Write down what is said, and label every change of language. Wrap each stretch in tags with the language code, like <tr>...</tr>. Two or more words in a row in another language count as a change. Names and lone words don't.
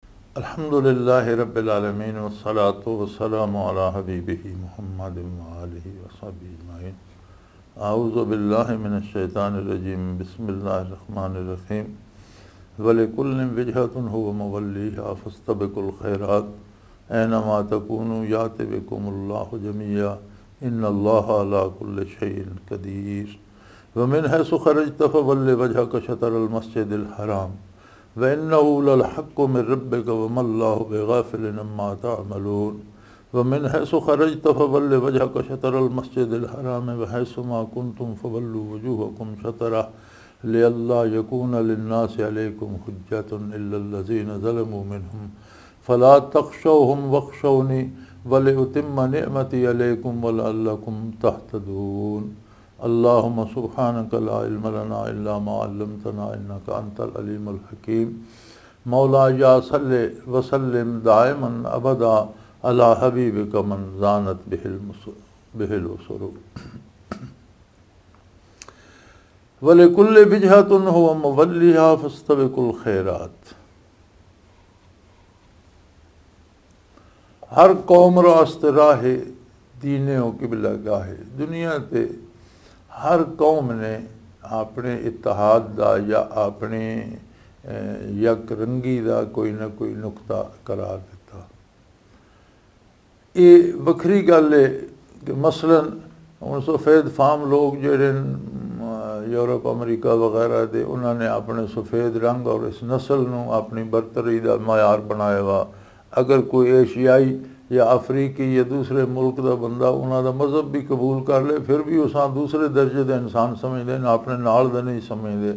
<ar>الحمد لله رب العالمين والصلاة والسلام على حبيبه محمد وآله وصحبه أجمعين. أعوذ بالله من الشيطان الرجيم. بسم الله الرحمن الرحيم. ولكل وجهة هو موليها فاستبقوا الخيرات أينما تكونوا يأت بكم الله جميعا إن الله على كل شيء قدير. ومن حيث خرجت فول وجهك شطر المسجد الحرام وإنه للحق من ربك وما الله بغافل عما تعملون. ومن حيث خرجت فول وجهك شطر المسجد الحرام وحيث ما كنتم فولوا وجوهكم شطره لئلا يكون للناس عليكم حجة إلا الذين ظلموا منهم فلا تخشوهم واخشوني ولأتم نعمتي عليكم ولعلكم تهتدون. اللهم سبحانك لا علم لنا إلا ما علمتنا إنك أنت العليم الحكيم. مولاي صل وسلم دائما أبدا على حبيبك من زانت به العصر. ولكل وجهة هو موليها فاستبقوا الخيرات.</ar> <fa>هر قوم راست راهی دینی و قبله گاهی.</fa> <pa>ਦੁਨੀਆ ਤੇ ਹਰ ਕੌਮ ਨੇ ਅਪਣੇ ਇੱਤਿਹਾਦ ਦਾ ਯਾ ਅਪਣੇ ਯਕ ਰੰਗੀ ਦਾ ਕੋਈ ਨਾ ਕੋਈ ਨੁਕਤਾ ਕਰਾਰ ਦਿੱਤਾ। ਯੇ ਵੱਖਰੀ ਗੱਲ ਹੈ ਕਿ ਮਸਲਨ ਹੁਣ ਸਫ਼ੈਦ ਫ਼ਾਮ ਲੋਕ ਜਿਹੜੇ ਯੂਰਪ ਅਮਰੀਕਾ ਵਗ਼ੈਰਾ ਦੇ ਉਨ੍ਹਾਂ ਨੇ ਅਪਣੇ ਸਫ਼ੈਦ ਰੰਗ ਔਰ ਇਸ ਨਸਲ ਨੂੰ ਅਪਣੀ ਬਰਤਰੀ ਕਾ ਮਿਆਰ ਬਣਾਇਆ ਵਾ।</pa> <ur>اگر کوئی ایشیائی یا افریقی یا دوسرے ملک کا بندہ انہوں نے مذہب بھی قبول کر لے پھر بھی اس دوسرے درجے کے انسان سمجھتے ہیں، اپنے نال دا نہیں سمجھتے.</ur>